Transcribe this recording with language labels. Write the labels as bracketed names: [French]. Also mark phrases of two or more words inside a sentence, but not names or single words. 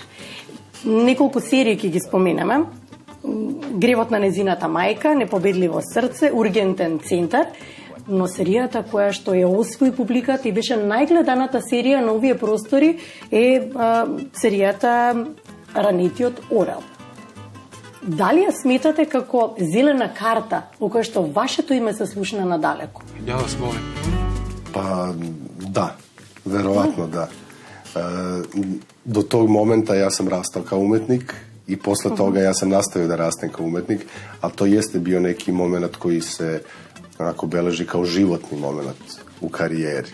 [Macedonian] Неколку серии ќе ги споменеме. Гревот на незината мајка, Непобедливо срце, Ургентен центар, но серијата која што ја освои публиката и беше најгледаната серија на овие простори е серијата Ранетиот орел. Дали ја сметате како зелена карта во која што вашето име се слушна надалеку? [Serbian] Ја вас молим. Pa da, verovatno da. Do tog momenta ja sam rastao kao umetnik i posle toga ja sam nastavio da rastem kao umetnik, a to jeste bio neki moment koji se onako beleži kao životni moment u karijeri.